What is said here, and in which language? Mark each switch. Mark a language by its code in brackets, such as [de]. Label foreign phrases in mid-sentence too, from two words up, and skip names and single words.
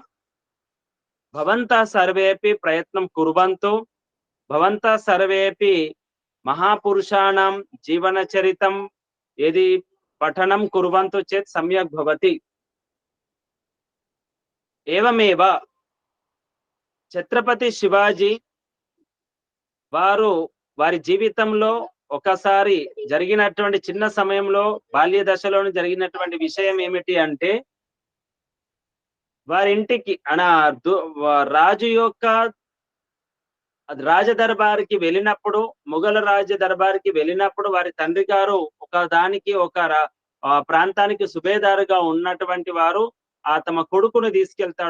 [sa] भवन्तः सर्वेपि प्रयत्नं कुर्वन्तु. भवन्तः सर्वेपि महापुरुषाणां जीवनचरितं यदि पठनं कुर्वन्तु चेत् सम्यक् भवति. [te] एवमेव ఛత్రపతి శివాజీ వారి జీవితంలో ఒకసారి జరిగినటువంటి చిన్న సమయంలో బాల్య దశలోనే జరిగినటువంటి విషయం ఏమిటి అంటే, వారింటికి రాజు యొక్క రాజదర్బార్కి వెళ్ళినప్పుడు, మొఘల రాజ దర్బార్కి వెళ్ళినప్పుడు వారి తండ్రి గారు ఒక ప్రాంతానికి సుబేదారుగా ఉన్నటువంటి వారు తమ కొడుకుని తీసుకెళ్తాడు.